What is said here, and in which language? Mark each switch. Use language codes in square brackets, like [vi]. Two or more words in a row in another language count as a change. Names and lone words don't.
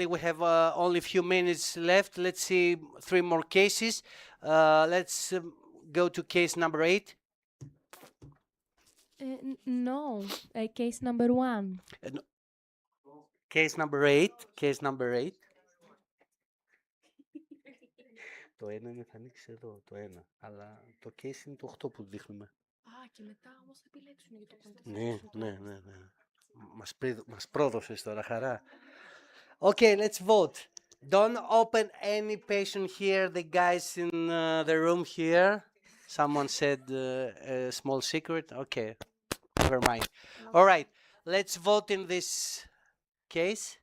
[en] We have only a few minutes left. Let's see 3 more cases. Let's go to case number 8? No, case number 1. No. Case number 8. Case number 8. [el] Το ένα είναι, θα ανοίξει εδώ, το ένα. Αλλά το case είναι το 8 που δείχνουμε. Και μετά όμως θα επιλέξουν για το quantification. Ναι. Μας πρόδωσες τώρα, χαρά. [en] Okay, let's vote. Don't open any patient here, the guys in the room here. Someone said a small secret. Okay, never mind. All right, let's vote in this case.